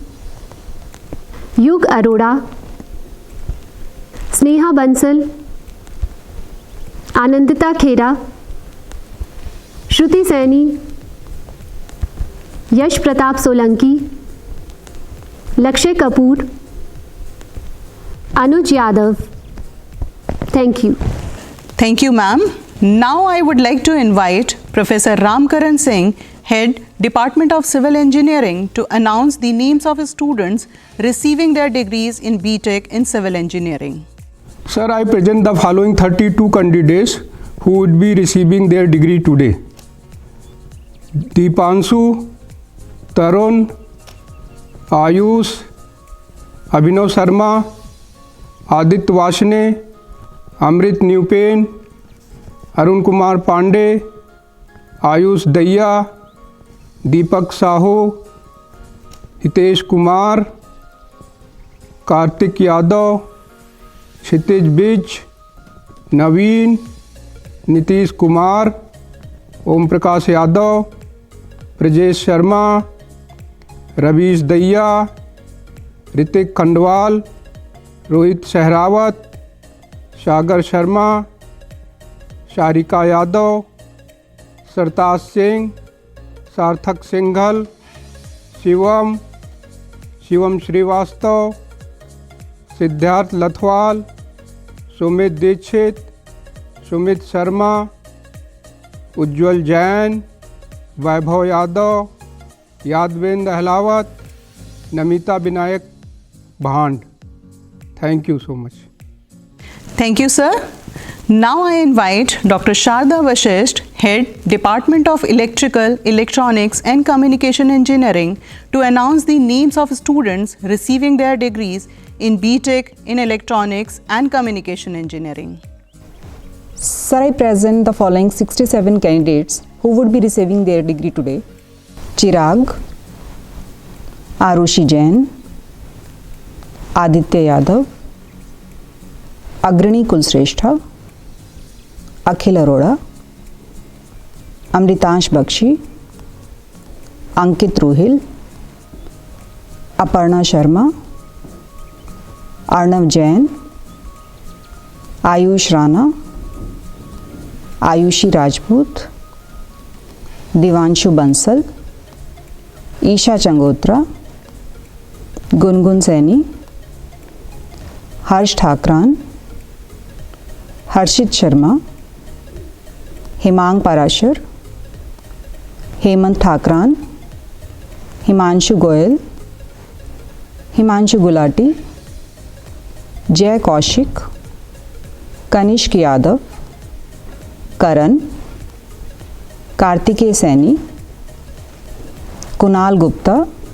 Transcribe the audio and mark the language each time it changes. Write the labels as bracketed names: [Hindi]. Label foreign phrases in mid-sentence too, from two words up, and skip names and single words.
[English] युग अरोड़ा, स्नेहा बंसल, आनंदिता खेरा, श्रुति सैनी, यश प्रताप सोलंकी, लक्ष्य कपूर, अनुज यादव. Thank you. Thank you, ma'am. Now I would like to invite Professor Ramkaran Singh, Head, Department of Civil Engineering, to announce the names of students receiving their degrees in BTech in Civil Engineering. Sir, I present the following 32 candidates who would be receiving their degree today. Deepanshu, Tarun, Ayush, Abhinav Sharma, Aditya Vashne, Amrit Newpen, Arun Kumar Pandey, Ayush Daya, Deepak Sahu, Hitesh Kumar, Kartik Yadav, Kshitij Bij, Naveen, Nitish Kumar, Om Prakash Yadav, Prajesh Sharma, रवीश दहिया, ऋतिक खंडवाल, रोहित सहरावत, सागर शर्मा, शारिका यादव, सरताज सिंह, सार्थक सिंघल, शिवम श्रीवास्तव, सिद्धार्थ लथवाल, सुमित दीक्षित, सुमित शर्मा, उज्जवल जैन, वैभव यादव, यादवेंद्र अहलावत, नमिता विनायक भांड. Thank you so much. Thank you, sir. Now I invite Dr. Sharda Vashisht, Head, Department of Electrical, Electronics and Communication Engineering, to announce the names of students receiving their degrees in BTech in Electronics and Communication Engineering. Sir, I present the following 67 candidates who would be receiving their degree today. Chirag, Arushi Jain, Aditya Yadav, Agrani Kulsreshtha, Akhil Arora, Amritansh Bakshi, Ankit Ruhil, Aparna Sharma, Arnav Jain, Ayush Rana, Ayushi Rajput, Divanshu Bansal, Isha Changotra, Gungun Saini, Harsh Thakran, Harshit Sharma, Himang Parashar, Hemant Thakran, Himanshu Goyal, Himanshu Gulati, Jay Kaushik, Kanishk Yadav, Karan, Kartikeya Saini, Kunal Gupta,